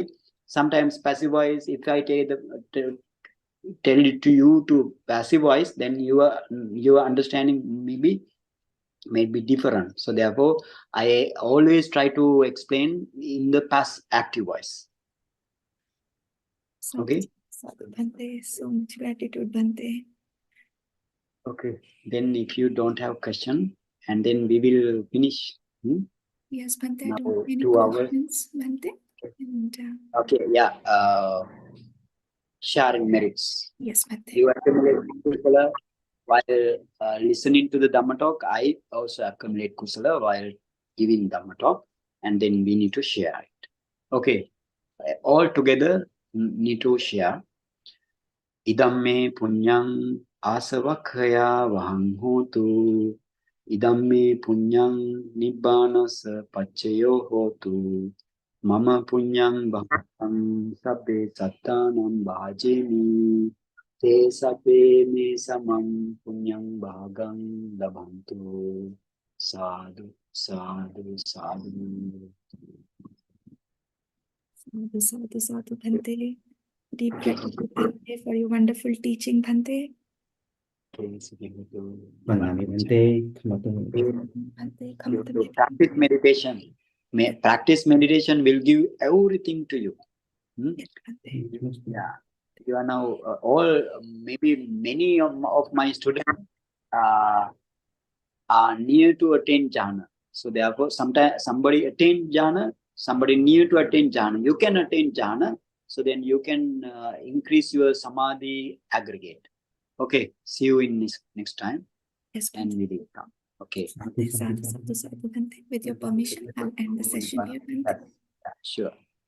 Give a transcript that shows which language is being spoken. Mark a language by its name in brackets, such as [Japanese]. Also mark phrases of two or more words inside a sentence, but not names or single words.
[English] Sometimes passive voice, if I tell it to you to passive voice, then your understanding may be different. So therefore, I always try to explain in the past active voice. Okay. [Pali] Sadhu, Bhante. [English] So much gratitude, Bhante. Okay. Then if you don't have question, and then we will finish. Yes, Bhante. I Now don't have any 2 hours. questions, Bhante. And, Okay. Yeah. Sharing merits. yes, Bhante. You accumulate kusala while listening to the Dhamma talk. I also accumulate kusala while giving Dhamma talk, and then we need to share it. Okay. All together need to share. [Pali] Idamme punyang asavakhaya vahang hotu. Idamme punyang nibbanasa pachayo hotu. Mama punyang bhaktam sabbe sattanam bhajemi. Te sabbe me samam punyang bhagam labhantu. Sadhu, sadhu, sadhu. Sadhu, sadhu, sadhu, Bhante. [English] Deep gratitude, Bhante, for your wonderful teaching, Bhante. [Pali] Vandami Bhante. [English] Bhante, come to me. Practice meditation. Practice meditation will give everything to you. Yes, Bhante. Yeah, you are now all maybe many of my students are near to attain jhana. So therefore, sometimes somebody attain jhana, somebody near to attain jhana. You can attain jhana, so then you can increase your samadhi aggregate. Okay, see you in next time. Yes, And Bhante. we will come. Okay. [Pali] Sadhu, sadhu, sadhu, Bhante. [English] With your permission, I'll end the session here, Bhante. Sure.